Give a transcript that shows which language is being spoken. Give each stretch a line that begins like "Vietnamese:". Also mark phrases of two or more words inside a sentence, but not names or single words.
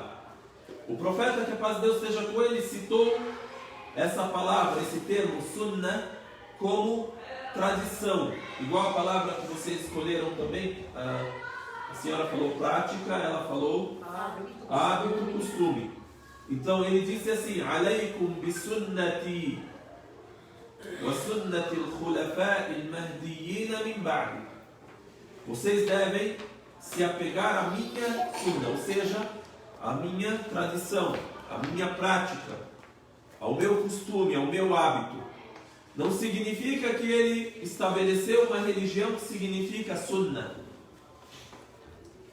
Portuguese: O profeta, que a paz de Deus esteja com ele, citou essa palavra, esse termo, Sunnah, como tradição. Igual a palavra que vocês escolheram também, a senhora falou prática, ela falou hábito, costume. Então ele disse assim:
Arabic: عليكم بسنتي وسنة الخلفاء المهديين من بعدي.
Portuguese: Vocês devem se apegar à minha sunna, ou seja, à minha tradição, à minha prática, ao meu costume, ao meu hábito. Não significa que ele estabeleceu uma religião que significa sunnah.